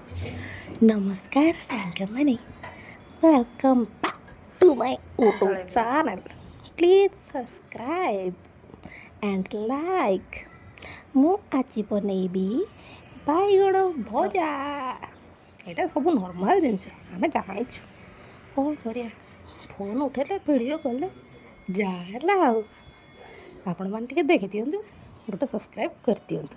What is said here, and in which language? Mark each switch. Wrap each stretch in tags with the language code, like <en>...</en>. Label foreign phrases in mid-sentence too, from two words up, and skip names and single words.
<en>नमस्कार सांगमने welcome back to my YouTube channel. Please subscribe and like.</en> <or>ମୁଁ ଆଜି ବନେଇବି ବାଇଗଣ ଭଜା। ଏଇଟା ସବୁ ନର୍ମାଲ ଜିନିଷ ଆମେ ଜାଣିଛୁ, କ'ଣ କରିବା? ଫୋନ୍ ଉଠେଇଲେ ଭିଡ଼ିଓ କଲେ ଯାହା ହେଲା ଆଉ। ଆପଣମାନେ ଟିକେ ଦେଖିଦିଅନ୍ତୁ, ଗୋଟେ ସବସ୍କ୍ରାଇବ୍ କରିଦିଅନ୍ତୁ।</or>